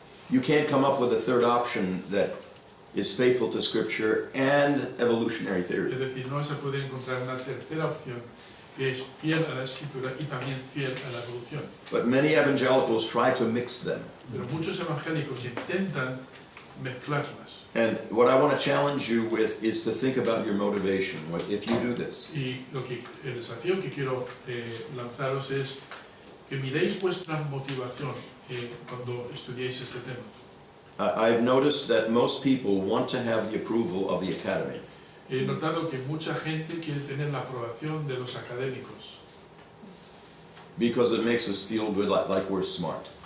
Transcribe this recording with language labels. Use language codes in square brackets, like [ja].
[en] You can't come up with a third option that is faithful to Scripture and evolutionary [es] Es [en] theory. [es] decir, no vas a poder encontrar una tercera opción que es fiel a la escritura y también fiel a la evolución. [en] But many evangelicals try to mix them. [es] Pero muchos evangélicos intentan mezclarlas. [en] And what I want to challenge you with is to think about your motivation if you do this. [es] Y el desafío que quiero lanzaros es que miréis vuestra motivación cuando estudiéis este tema. [en] I've noticed that most people want to have the approval of the academy. [es] He notado que mucha gente quiere tener la aprobación de los académicos, [en] Because it makes us feel good, like we're smart.